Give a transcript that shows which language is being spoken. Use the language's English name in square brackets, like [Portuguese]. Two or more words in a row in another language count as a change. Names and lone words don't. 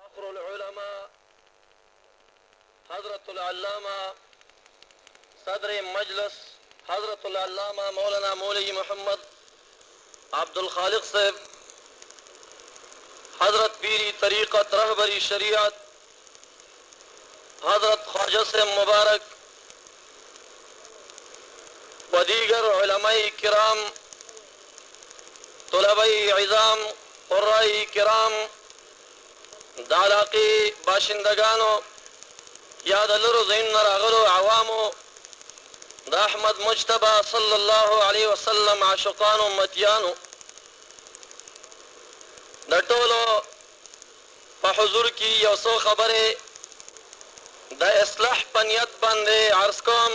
[Urdu] العلماء حضرت العلامة صدر مجلس حضرت العلامة مولانا مولوی محمد عبد الخالق صاحب، حضرت پیری طریقت رہبری شریعت حضرت خواجہ سے مبارک و دیگر علماء کرام، طلباء عظام، قراء کرام، [Pashto] د علاقې باشندگانو، یا د لرو ځایونو نه راغلو عوامو، د احمد مجتبی صلی الله علیه وسلم عاشقانو، امتیانو، د ټولو په حضور کې یو څو خبرې د اصلاح په نیت باندې عرض کوم.